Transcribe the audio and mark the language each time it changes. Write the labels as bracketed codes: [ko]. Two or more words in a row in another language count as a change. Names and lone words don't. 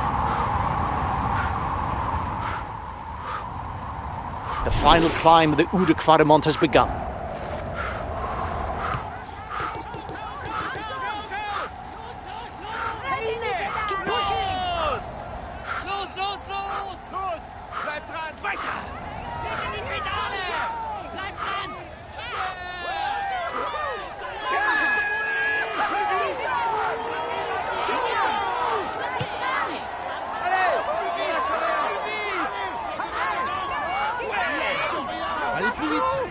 [en] The final climb of the Ude-Quaremont has begun. [de] Bleib dran! Weiter! Die Pedale! Bleib dran! [fr] Allez plus vite.